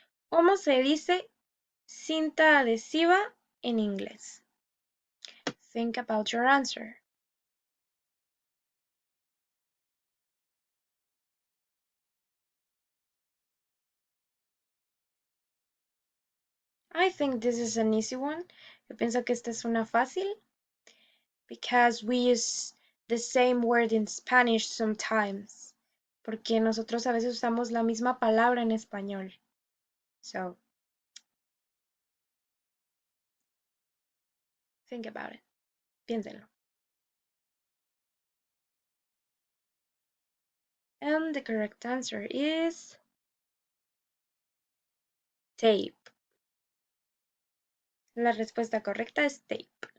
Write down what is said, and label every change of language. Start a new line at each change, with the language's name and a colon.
Spanish: ¿Cómo se dice cinta adhesiva en inglés?
English: Think about your answer. I think this is an easy one.
Spanish: Yo pienso que esta es una fácil.
English: Because we use the same word in Spanish sometimes.
Spanish: Porque nosotros a veces usamos la misma palabra en español.
English: So, think about it.
Spanish: Piénsenlo.
English: And the correct answer is tape.
Spanish: La respuesta correcta es tape.